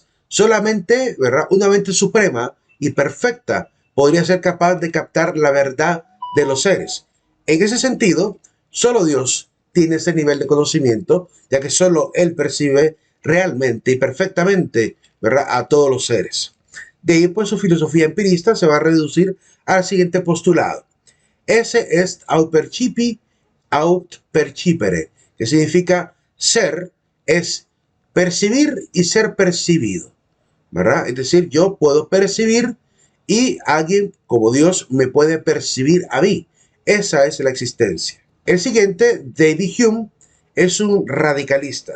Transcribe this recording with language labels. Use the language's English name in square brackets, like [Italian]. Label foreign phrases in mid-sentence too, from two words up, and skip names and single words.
[Spanish] Solamente, ¿verdad?, una mente suprema y perfecta podría ser capaz de captar la verdad de los seres. En ese sentido, solo Dios tiene ese nivel de conocimiento, ya que solo Él percibe realmente y perfectamente, ¿verdad?, a todos los seres. De ahí, pues, su filosofía empirista se va a reducir al siguiente postulado. [Latin] Esse est aut percipi aut percipere, [Spanish] que significa ser es percibir y ser percibido, ¿verdad? Es decir, yo puedo percibir y alguien como Dios me puede percibir a mí. Esa es la existencia. El siguiente, David Hume, es un radicalista.